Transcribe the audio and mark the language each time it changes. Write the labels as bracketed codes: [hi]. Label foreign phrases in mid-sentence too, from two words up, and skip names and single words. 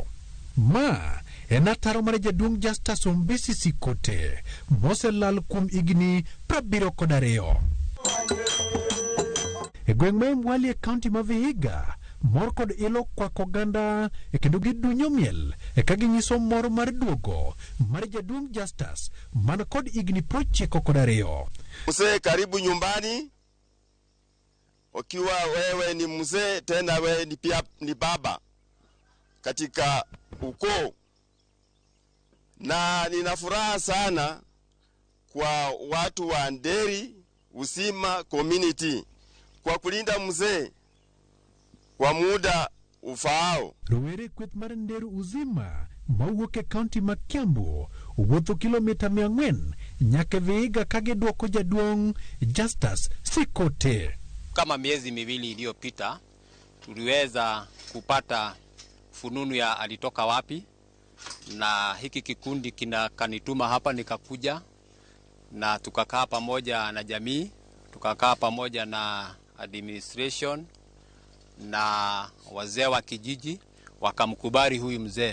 [luo] Ma en ataro mar jaduong' Justus Ombisi Sikote, moselal kuom higni 72. E gweng' ma Mwali e kaunti ma Vihiga, mor kod ilo kwako ganda kendo gidunyo miel ka ginyiso mor mar duogo mar jaduong' Justus man kod higni 92. [sw] Mzee, karibu nyumbani. Ukiwa wewe ni mzee tena wewe ni pia ni baba katika ukoo, na nina furaha sana kwa watu wa Nderi Usima community kwa kulinda mzee kwa muda ufaao. [luo] Rowere kweth mar Nderu Uzima mawuok e kaunti ma Kiambu wuotho kilomita 400 nyaka Vihiga kagiduoko jaduong' Justus Sikote. [sw] Kama miezi miwili iliyopita tuliweza kupata fununu ya alitoka wapi, na hiki kikundi kanituma hapa nikakuja, na tukakaa pamoja na jamii, tukakaa pamoja na administration na wazee wa kijiji, wakamkubali huyu mzee.